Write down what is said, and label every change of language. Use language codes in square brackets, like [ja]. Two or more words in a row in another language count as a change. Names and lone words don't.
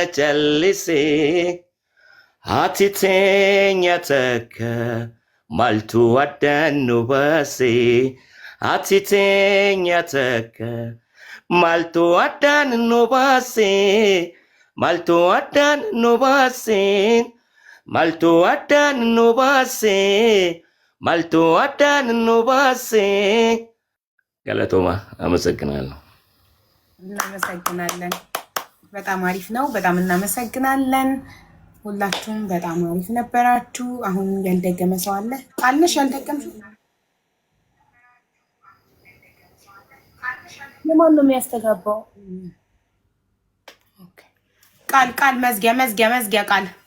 [om] jallise Ati teenya takka maltu addaan nu baase Ati teenya takka maltu addaan nu baase maltu addaan nu baase maltu addaan nu baase maltu addaan nu baase Galatoma አመሰግናለሁ [am] እናመሰግናለን በጣም አሪፍ ነው በጣም እናመሰግናለን ሁላችሁም በጣም አሪፍ ነበራችሁ አሁን ያልደገመ ሰው አለ ቃልነሽ ያልደገምሽው ለማን ነው የሚያስተጋባው ኦኬ ቃል መዝጊያ ቃል